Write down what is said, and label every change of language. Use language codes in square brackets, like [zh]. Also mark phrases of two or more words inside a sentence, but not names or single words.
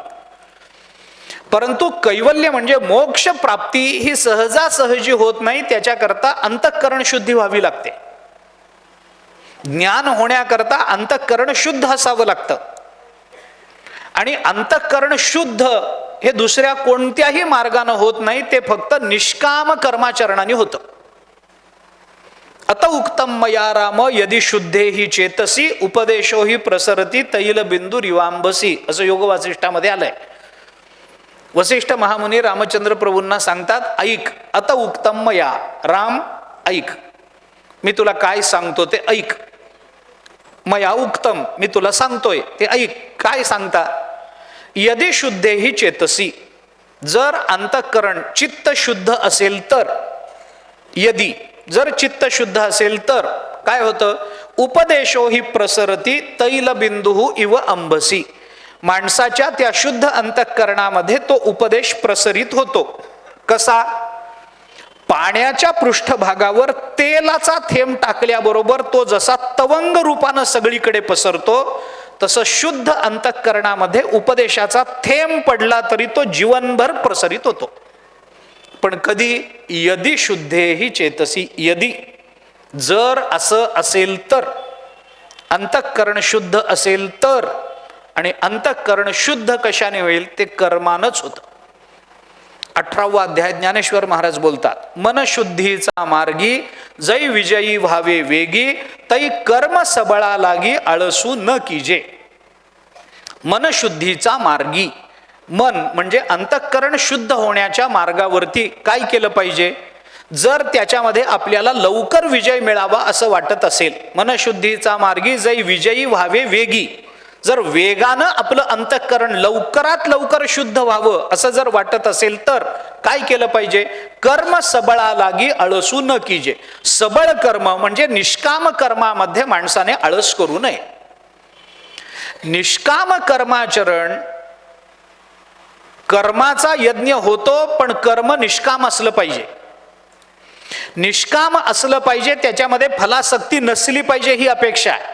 [mr] परंतु कैवल्य म्हणजे मोक्ष प्राप्ती ही सहजासहजी होत नाही, त्याच्याकरता अंतःकरण शुद्धी व्हावी लागते. ज्ञान होण्याकरता अंतःकरण शुद्ध असावं लागतं. आणि अंतःकरण शुद्ध हे दुसऱ्या कोणत्याही मार्गाने होत नाही, ते फक्त निष्काम कर्माचरणाने होतं. [sa] अत उक्तम मया राम यदि शुद्धे ही चेतसी उपदेशो ही प्रसरती तैल बिंदू रिवांबसी, [mr] असं योग वासिष्ठामध्ये आलंय. वसिष्ठ महामुनी रामचंद्र प्रभूंना सांगतात, ऐक, [sa] अत उक्तम मया, [mr] राम ऐक, मी तुला काय सांगतो ते ऐक. [sa] मया उक्तम, [mr] मी तुला सांगतोय ते ऐक. काय सांगता? [sa] यदि शुद्धे ही चेतसी, [mr] जर अंतःकरण चित्त शुद्ध असेल तर, यदि जर चित्त शुद्ध असेल तर काय होतं? [sa] उपदेशो ही प्रसरती तैल बिंदू इव अंबसी, [mr] माणसाच्या त्या शुद्ध अंतःकरणामध्ये तो उपदेश प्रसरित होतो. कसा? पाण्याच्या पृष्ठभागावर तेलाचा थेंब टाकल्याबरोबर तो जसा तवंग रूपानं सगळीकडे पसरतो, तसं शुद्ध अंतःकरणामध्ये उपदेशाचा थेंब पडला तरी तो जीवनभर प्रसरित होतो. पण कधी? [sa] यदि शुद्धे ही चेतसी, [mr] यदि जर असं असेल तर, अंतःकरण शुद्ध असेल तर. आणि अंतःकरण शुद्ध कशाने होईल? ते कर्मानच होतं. 18वा अध्याय ज्ञानेश्वर महाराज बोलतात, मनशुद्धीचा मार्गी जै विजयी व्हावे वेगी, तै कर्म सबळा लागी आळसू न कीजे. मनशुद्धीचा मार्गी, मन म्हणजे अंतःकरण शुद्ध होण्याच्या मार्गावरती काय केलं पाहिजे? जर त्याच्यामध्ये आपल्याला लवकर विजय मिळावा असं वाटत असेल, मनशुद्धीचा मार्गी जै विजयी व्हावे वेगी, जर वेगानं आपलं अंतःकरण लवकरात लवकर शुद्ध व्हावं असं जर वाटत असेल तर काय केलं पाहिजे? कर्म सबळा लागी आळसू न कीजे. सबळ कर्म म्हणजे निष्काम कर्मामध्ये माणसाने आळस करू नये. निष्काम कर्माचरण, कर्माचा यज्ञ होतो पण कर्म निष्काम असलं पाहिजे. निष्काम असलं पाहिजे, त्याच्यामध्ये फलासक्ती नसली पाहिजे ही अपेक्षा आहे.